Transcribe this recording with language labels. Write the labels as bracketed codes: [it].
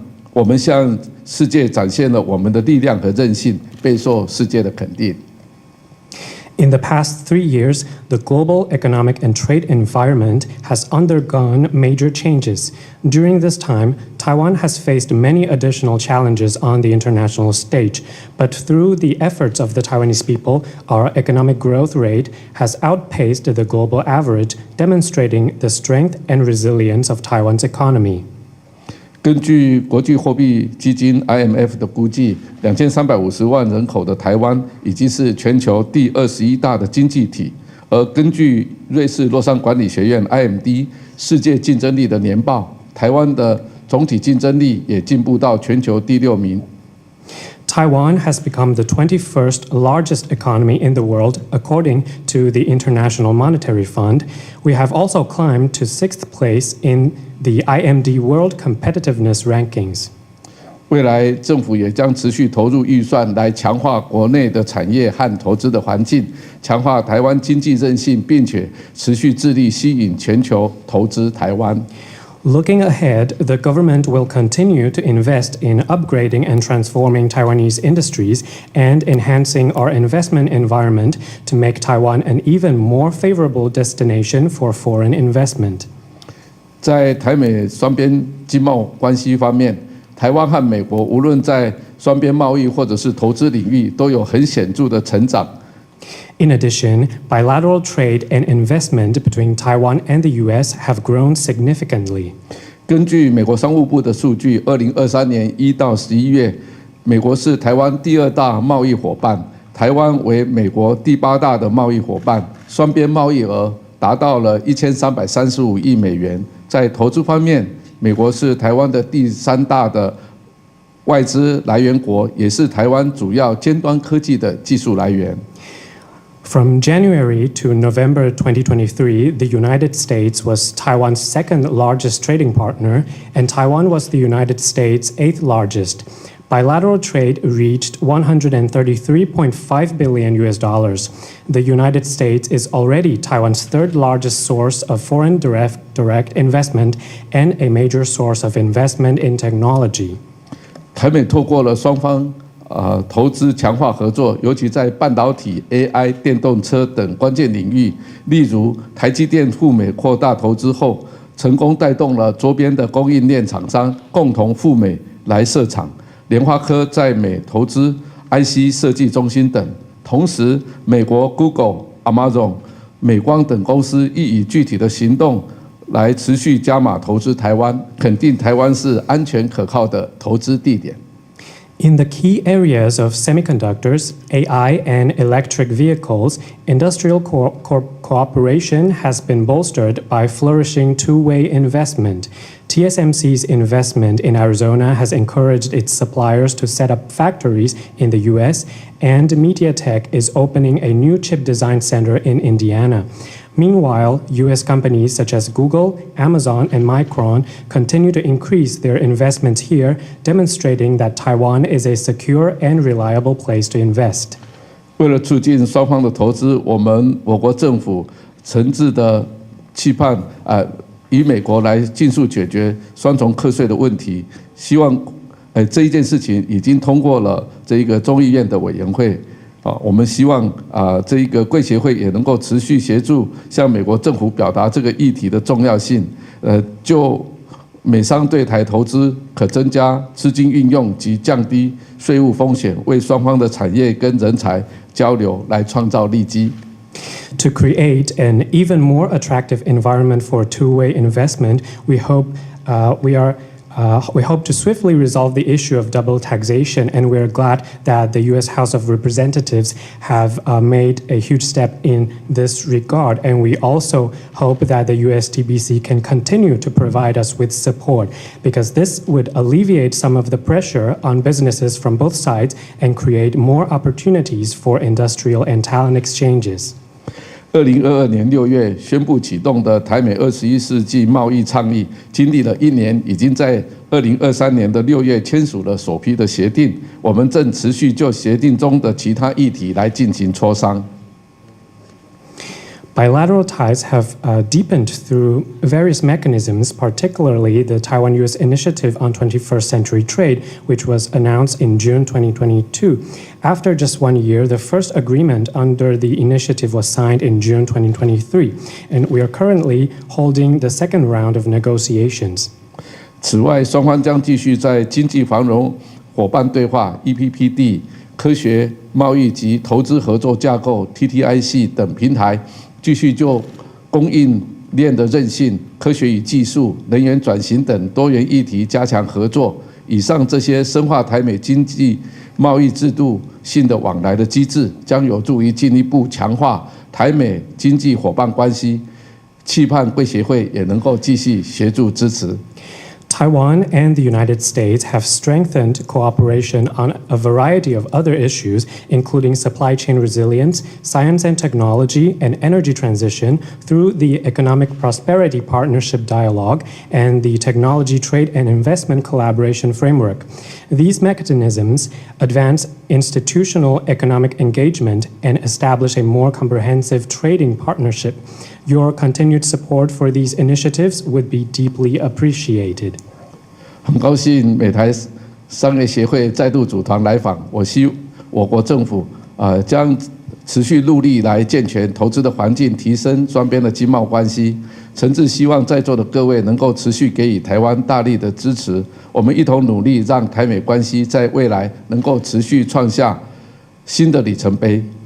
[zh] 我们向世界展现了我们的力量和韧性，备受世界的肯定。 [en] In the past 3 years, the global economic and trade environment has undergone major changes. During this time, Taiwan has faced many additional challenges on the international stage, but through the efforts of the Taiwanese people, our economic growth rate has outpaced the global average, demonstrating the strength and resilience of Taiwan's economy. [zh] 根据国际货币基金 IMF 的估计，2350万人口的台湾已经是全球第21大的经济体。而根据瑞士洛桑管理学院 IMD 世界竞争力的年报，台湾的总体竞争力也进步到全球第6名。 [en] Taiwan has become the 21st largest economy in the world, according to the International Monetary Fund. We have also climbed to 6th place in the IMD World Competitiveness Rankings. [zh] 未来政府也将持续投入预算来强化国内的产业和投资的环境，强化台湾经济韧性，并且持续致力吸引全球投资台湾。 [en] Looking ahead, the government will continue to invest in upgrading and transforming Taiwanese industries and enhancing our investment environment to make Taiwan an even more favorable destination for foreign investment. [zh] 在台美双边经贸关系方面，台湾和美国无论在双边贸易或者是投资领域都有很显著的成长。 [en] In addition, bilateral trade and investment between Taiwan and the U.S. have grown significantly. [zh] 根据美国商务部的数据，2023年1到11月，美国是台湾第2大贸易伙伴，台湾为美国第8大的贸易伙伴，双边贸易额达到了1335亿美元。在投资方面，美国是台湾的第3大的外资来源国，也是台湾主要尖端科技的技术来源。 [en] From January to November 2023, the United States was Taiwan's 2nd largest trading partner, and Taiwan was the United States' 8th largest. Bilateral trade reached $133.5 billion. The United States is already Taiwan's 3rd largest source of foreign direct investment and a major source of investment in technology. [zh] 台美透过了双方投资强化合作，尤其在半导体、AI、电动车等关键领域，例如台积电赴美扩大投资后，成功带动了周边的供应链厂商共同赴美来设厂。联发科在美投资 IC 设计中心等。同时，美国 Google、Amazon、美光等公司亦以具体的行动来持续加码投资台湾，肯定台湾是安全可靠的投资地点。 [en] In the key areas of semiconductors, AI, and electric vehicles, industrial cooperation has been bolstered by flourishing two-way investment. TSMC's investment in Arizona has encouraged its suppliers to set up factories in the US, and MediaTek is opening a new chip design center in Indiana. Meanwhile, US companies such as Google, Amazon, and Micron continue to increase their investments here, demonstrating that Taiwan is a secure and reliable place to invest. [zh] 为了促进双方的投资，我国政府诚挚的期盼以美国来尽速解决双重课税的问题。希望这一件事情已经通过了这一个众议院的委员会。我们希望这一个贵协会也能够持续协助向美国政府表达这个议题的重要性，就美商对台投资可增加资金运用及降低税务风险，为双方的产业跟人才交流来创造利基。 [en] To create an even more attractive environment for two-way investment, we hope to swiftly resolve the issue of double taxation, and we're glad that the U.S. House of Representatives have made a huge step in this regard. And we also hope that the USTBC can continue to provide us with support, because this would alleviate some of the pressure on businesses from both sides and create more opportunities for industrial and talent exchanges. [zh] 2022年6月宣布启动的台美21世纪贸易倡议，经历了1年，已经在2023年的6月签署了首批的协定。我们正持续就协定中的其他议题来进行磋商。 [en] Bilateral ties have deepened through various mechanisms, particularly the Taiwan-U.S. Initiative on 21st Century Trade, which was announced in June 2022. After just 1 year, the first agreement under the initiative was signed in June 2023, and we are currently holding the second round of negotiations. [zh] 此外，双方将继续在经济繁荣伙伴对话 （EPPD）、科学贸易及投资合作架构 （TTIC） 等平台。继续就供应链的韧性、科学与技术、能源转型等多元议题加强合作。以上这些深化台美经济贸易制度性的往来的机制，将有助于进一步强化台美经济伙伴关系。期盼贵协会也能够继续协助支持。 [en] Taiwan and the United States have strengthened cooperation on a variety of other issues, including supply chain resilience, science and technology, and energy transition through the Economic Prosperity Partnership Dialogue and the Technology Trade and Investment Collaboration Framework. These mechanisms advance institutional economic engagement and establish a more comprehensive trading partnership. Your continued support for these initiatives would be deeply appreciated. [zh] 很高兴美台商业协会再度组团来访，我国政府将持续努力来健全投资的环境，提升双边的经贸关系。诚挚希望在座的各位能够持续给予台湾大力的支持，我们一同努力，让台美关系在未来能够持续创下新的里程碑。